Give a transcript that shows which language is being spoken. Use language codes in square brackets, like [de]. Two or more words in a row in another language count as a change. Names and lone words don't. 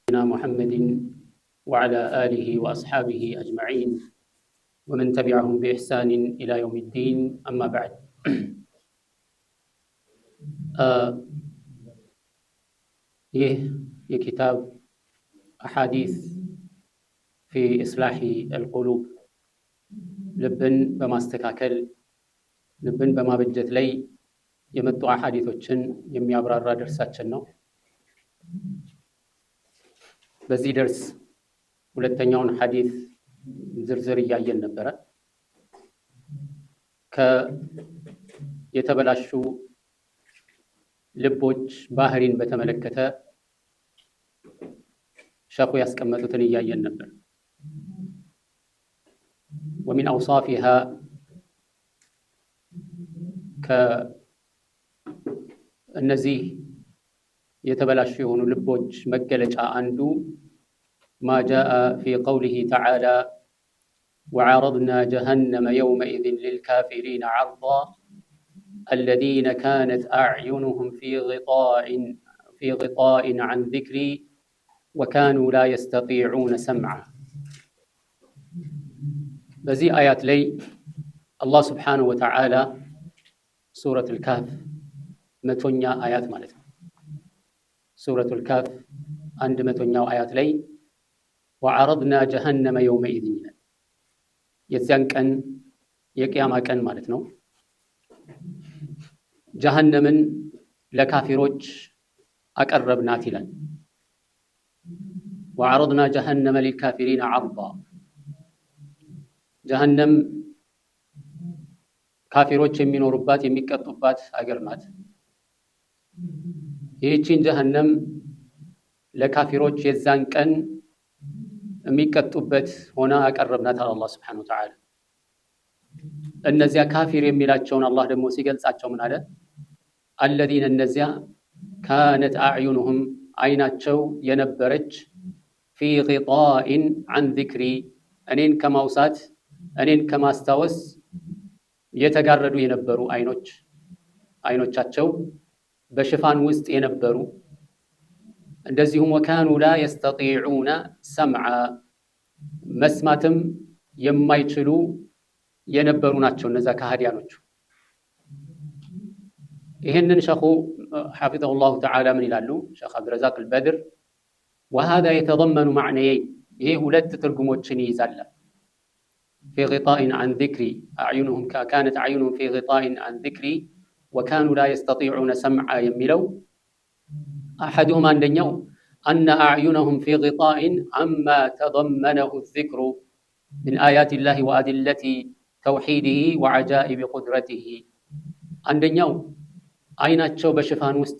[ar] نبينا محمد وعلى آله وأصحابه أجمعين ومن تبعهم بإحسان إلى يوم الدين أما بعد [am] ይህ ኪታብ [ar] अहादीस في إصلاح القلوب [am] ልብን በማስተካከል ልብን በማበጀት ላይ የመጡ አሐዲሶችን የሚያብራራ ደርሳችን ነው። በዚህ ደርስ ሁለተኛውን ሐዲስ ዝርዝር እያየን ነበረ። የተበላሹ ልቦች ባህሪን በተመለከተ ሸኹ ያስቀመጡትን እያየን ነበር። [ar] ومن أوصافها [am] ከእነዚህ የተበላሹ የሆኑ ልቦች መገለጫ አንዱ [ar] ما جاء في قوله تعالى وعرضنا جهنم يومئذ للكافرين عرضا الذين كانت أعينهم في غطاء عن ذكري وكانوا لا يستطيعون سمعا [am] በዚህ አያት ላይ አላህ [ar] سبحانه وتعالى [am] ሱረቱ አልካፍ 100ኛ አያት ማለት ነው። ሱረቱ አልካፍ 100ኛው አያት ላይ [ar] وعرضنا جهنم يومئذ [am] ይላል። የዚያን ቀን የቂያማ ቀን ማለት ነው። ጀሃነምን ለካፊሮች አቀረብናት ይላል። [ar] وعرضنا جهنم للكافرين عرضا [am] ጀሃነም ካፊሮች የሚኖሩባት የሚቀጡባት ሀገር ናት። ይህችን ጀሃነም ለካፊሮች የዛን ቀን የሚቀጡበት ሆና አቀረብናት አላህ [ar] سبحانه وتعالى። [am] እነዚያ ካፊር የሚላቸውን አላህ ደግሞ ሲገልጻቸው ምን አለ? [ar] الذين እነዚያ كانت أعينهم [am] አይናቸው የነበረች [ar] في غطاء عن [am] ذكري እኔን ከማውሳት እኔን ከማስታወስ የተጋረዱ የነበሩ አይኖቻቸው በሽፋን ውስጥ የነበሩ እንደዚሁም [ar] وكانوا لا يستطيعون سمعا [am] መስማትም የማይችሉ የነበሩ ናቸው እነዛ ከሃዲያኖቹ። ይሄንን ሸኹ [ar] حفظه الله تعالى [am] ምን ይላሉ? [ar] ሸኽ አብዱረዛቅ አልበድር وهذا يتضمن معنيين [am] ይሄ ሁለት ትርጉሞችን ይይዛል። [ar] في غطاء عن ذكري أعينهم كانت أعينهم في غطاء عن ذكري وكانوا لا يستطيعون سمعا የሚለው أحدهما አንደኛው أن أعينهم في غطاء عما تضمنه الذكر من آيات الله وأدلة توحيده وعجائب قدرته [am] አንደኛው አይናቸው በሽፋን ውስጥ